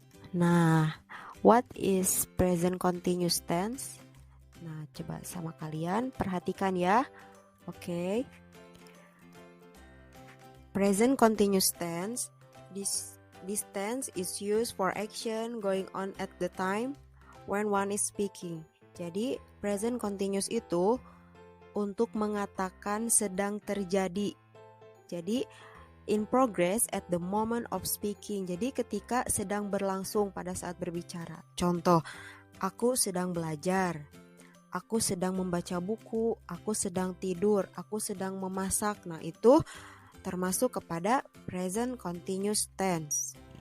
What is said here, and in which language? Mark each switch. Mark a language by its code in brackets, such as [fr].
[en] Nah, what is present continuous tense? [id] Nah, coba sama kalian perhatikan ya. Oke. [en] Present continuous tense. This tense is used for action going on at the time when one is speaking. [id] Jadi, present continuous itu untuk mengatakan sedang terjadi. [en] Jadi, in progress at the moment of speaking. [id] Jadi, ketika sedang berlangsung pada saat berbicara. Contoh, aku sedang belajar. Aku sedang membaca buku. Aku sedang tidur. Aku sedang memasak. Nah, itu termasuk kepada present continuous tense.